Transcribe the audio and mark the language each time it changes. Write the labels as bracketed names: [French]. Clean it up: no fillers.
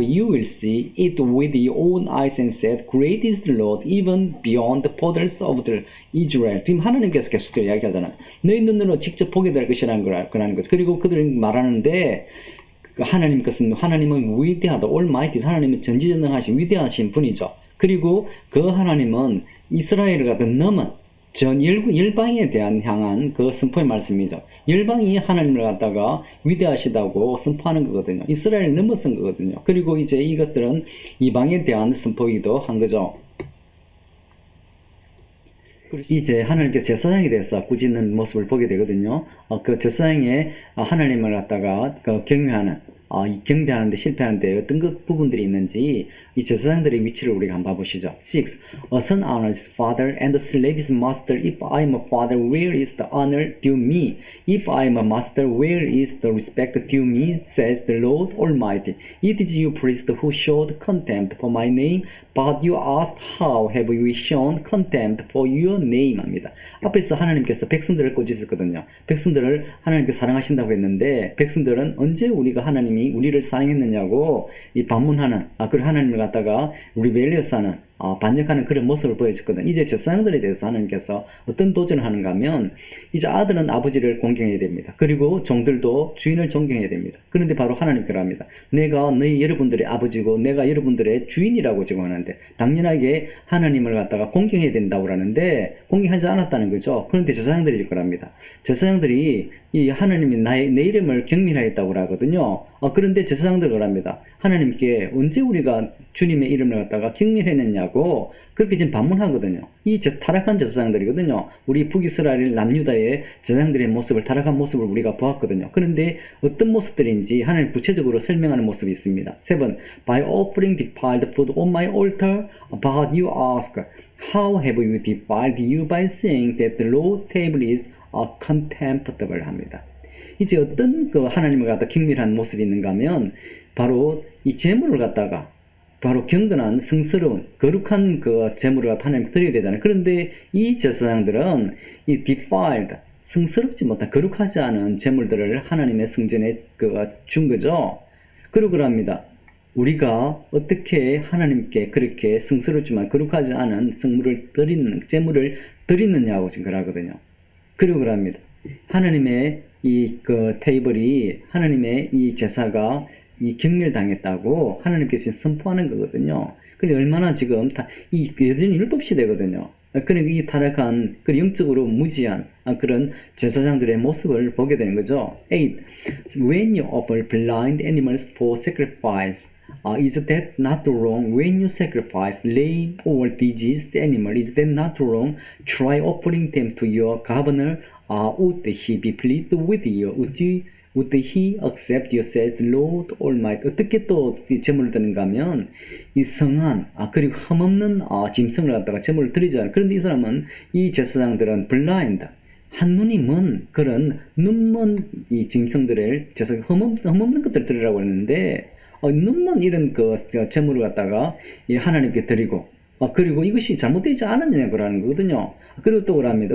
[English] You will see it with your own eyes and said, Great is the Lord, even beyond the borders of the Israel. [Korean] 지금 하나님께서 계속 이야기하잖아요. 너희 눈으로 직접 보게 될 것이라는 거라는 거죠. 그리고 그들은 말하는데 하나님은 위대하다, Almighty, 하나님은 전지전능하신 위대하신 분이죠. 그리고 그 하나님은 이스라엘을 갖다 넘은 전 열방에 대한 향한 그 선포의 말씀이죠. 열방이 하나님을 갖다가 위대하시다고 선포하는 거거든요. 이스라엘을 넘어선 거거든요. 그리고 이제 이것들은 이방에 대한 선포이기도 한 거죠. 이제 하나님께서 제사장에 대해서 꾸짖는 모습을 보게 되거든요. 그 제사장의 하나님을 갖다가 경외하는 이 경배하는데 실패하는데 어떤 그 부분들이 있는지 이 제사장들의 위치를 우리가 한번 봐보시죠. 6. [English] A son honors his father and a slave his master. If I am a father, where is the honor due me? If I am a master, where is the respect due me? Says the Lord Almighty. It is you priest who showed contempt for my name, but you asked, how have we shown contempt for your name? [Korean] 합니다. 앞에서 하나님께서 백성들을 꾸짖었거든요. 백성들을 하나님께서 사랑하신다고 했는데 백성들은 언제 우리가 하나님이 우리를 사랑했느냐고 이 반문하는 그리고 하나님을 갖다가 리벨리어스하는 반역하는 그런 모습을 보여줬거든. 이제 제사장들에 대해서 하나님께서 어떤 도전을 하는가 하면 이제 아들은 아버지를 공경해야 됩니다. 그리고 종들도 주인을 존경해야 됩니다. 그런데 바로 하나님께로 합니다. 내가 여러분들의 아버지고 내가 여러분들의 주인이라고 지금 하는데 당연하게 하나님을 갖다가 공경해야 된다고 하는데 공경하지 않았다는 거죠. 그런데 제사장들이 지금 합니다. 제사장들이 이 하나님이 내 이름을 경멸하였다고 하거든요. 그런데 제사장들을 합니다. 하나님께 언제 우리가 주님의 이름을 갖다가 경멸했느냐고 그렇게 지금 반문하거든요. 이 타락한 제사장들이거든요. 우리 북이스라엘 남유다의 제사장들의 모습을 타락한 모습을 우리가 보았거든요. 그런데 어떤 모습들인지 하나님 구체적으로 설명하는 모습이 있습니다. 7. [English] By offering defiled food on my altar, but you ask, how have you defiled you by saying that the Lord's table is contemptible [Korean] 합니다. 이제 어떤 그 하나님을 갖다 경멸한 모습이 있는가 하면 바로 이 제물을 갖다가 바로 경건한 성스러운 거룩한 그 제물을 갖다 하나님께 드려야 되잖아요. 그런데 이 제사장들은 이 defiled 성스럽지 못한 거룩하지 않은 제물들을 하나님의 성전에 준 거죠. 그러고 합니다. 우리가 어떻게 하나님께 그렇게 성스럽지만 거룩하지 않은 제물을 드리느냐고 지금 그러거든요. 그러고 합니다. 하나님의 이 테이블이 하나님의 이 제사가 이 경멸당했다고 하나님께서 선포하는 거거든요. 그래 얼마나 지금 여전히 율법시대거든요. 그러니까 이 타락한 영적으로 무지한 그런 제사장들의 모습을 보게 되는 거죠. 8. [English] When you offer blind animals for sacrifice, is that not wrong? When you sacrifice lame or diseased animal, is that not wrong? Try offering them to your governor. Would he be pleased with you? Would he accept you, said Lord Almighty? [Korean] 어떻게 또 제물을 드는가 하면 이 성한 그리고 흠없는 짐승을 갖다가 제물을 드리잖아요. 그런데 이 사람은 이 제사장들은 blind 한눈이 먼 그런 눈먼 이 짐승들을 제사 흠없는 것들 드리라고 했는데 눈먼 이런 그 제물을 갖다가 이 하나님께 드리고 그리고 이것이 잘못되지 않았냐고라는 거거든요. 그리고 또 그럽니다.